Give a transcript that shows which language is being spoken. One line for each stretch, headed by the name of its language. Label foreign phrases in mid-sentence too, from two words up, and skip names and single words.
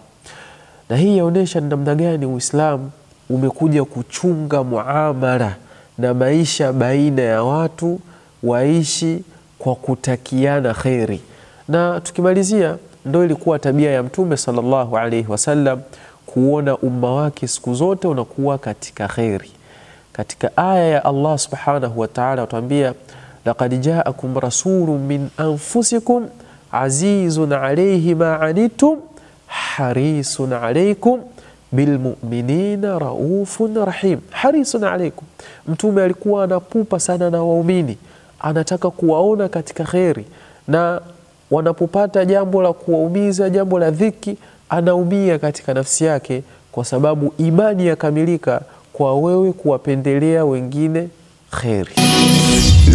Swahili: Na hii yaonesha namna gani Uislamu umekuja kuchunga muamala na maisha baina ya watu, waishi kwa kutakiana khairi. Na tukimalizia, ndio ilikuwa tabia ya Mtume
Arabic: صلى الله عليه وسلم
Swahili: kuona umma wake siku zote unakuwa katika khairi. Katika aya ya
Arabic: الله سبحانه وتعالى
Swahili: atuambia,
Arabic: لقد جاءكم رسول من أنفسكم عزيز عليه ما عنتم حريص عليكم بالمؤمنين رؤوف رحيم. حريص عليكم,
Swahili: Mtume alikuwa anapupa sana na waumini, anataka kuwaona katika khairi, na wanapopata jambo la kuwaumiza, jambo la dhiki, anaumia katika nafsi yake, kwa sababu imani yakamilika kwa wewe kuwapendelea wengine khairi.